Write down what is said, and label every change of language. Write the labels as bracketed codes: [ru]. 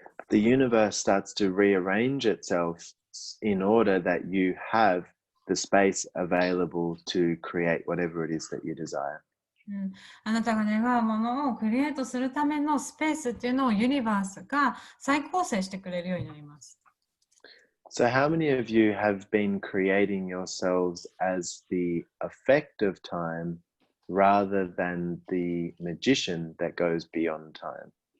[en] the universe starts to rearrange itself in order that you have the space available to create whatever it is that you desire. [ja] あなたが願うものをクリエイトするためのスペースっていうのをユニバースが再構成してくれるようになります。 [en] So how many of you have been creating yourselves as the effect of time rather than the magician that goes beyond time?